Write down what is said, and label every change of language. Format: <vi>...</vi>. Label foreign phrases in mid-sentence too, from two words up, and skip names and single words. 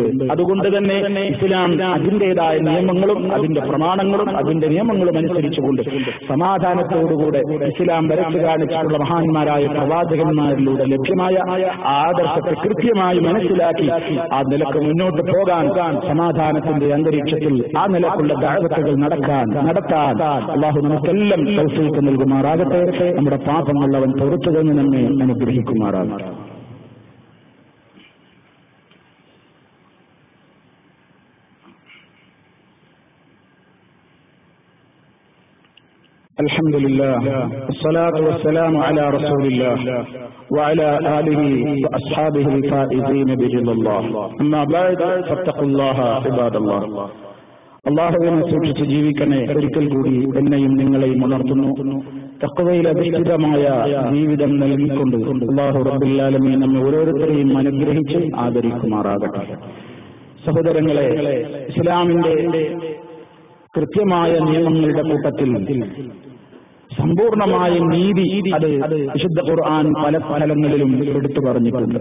<ml>അതുകൊണ്ട് തന്നെ ഇസ്ലാം അതിൻ്റെതായ നിയമങ്ങളും അതിന്റെ പ്രമാണങ്ങളും അതിന്റെ നിയമങ്ങളും അനുസരിച്ചുകൊണ്ട് സമാധാനത്തോടുകൂടെ ഇസ്ലാം വരച്ചു കാണിച്ചിട്ടുള്ള മഹാന്മാരായ പ്രവാചകന്മാരിലൂടെ ലഭ്യമായ ആദർശത്തെ കൃത്യമായി മനസ്സിലാക്കി ആ നിലക്ക് മുന്നോട്ട് പോകാൻ, സമാധാനത്തിന്റെ അന്തരീക്ഷത്തിൽ ആ നിലക്കുള്ള ദഅവത്തുകൾ നടത്താൻ അല്ലാഹു നമുക്കെല്ലാം തൗഫീഖ് നൽകുമാറാകട്ടെ. നമ്മുടെ പാപങ്ങൾ അവൻ പുറത്തു തന്ന് നമ്മെ അനുഗ്രഹിക്കുമാറാകട്ടെ.</ml> <ar>الحمد لله والصلاة والسلام على رسول الله وعلى آله وأصحابه الفائزين برضا الله أما بعد فاتقوا الله عباد الله.</ar> <ml>അള്ളാഹുവിനെ സൂക്ഷിച്ച് ജീവിക്കണേ. ഒരിക്കൽ കൂടി എന്നെയും നിങ്ങളെയും ഉണർത്തുന്നു. തഖ്വയിൽ അധിഷ്ഠിതമായ ജീവിതം നൽകിക്കൊണ്ട് അല്ലാഹു</ml> <ar>رب العالمين</ar> <ml>നമ്മെ ഓരോരുത്തരെയും അനുഗ്രഹിച്ച് ആദരിക്കുമാറാകട്ടെ. സഹോദരങ്ങളെ, ഇസ്ലാമിന്റെ കൃത്യമായ നിയമങ്ങളുടെ കൂട്ടത്തിൽ സമ്പൂർണമായ നീതി അത് വിശുദ്ധ ഖുർആൻ പല സ്ഥലങ്ങളിലും എടുത്തു പറഞ്ഞിട്ടുണ്ട്.</ml>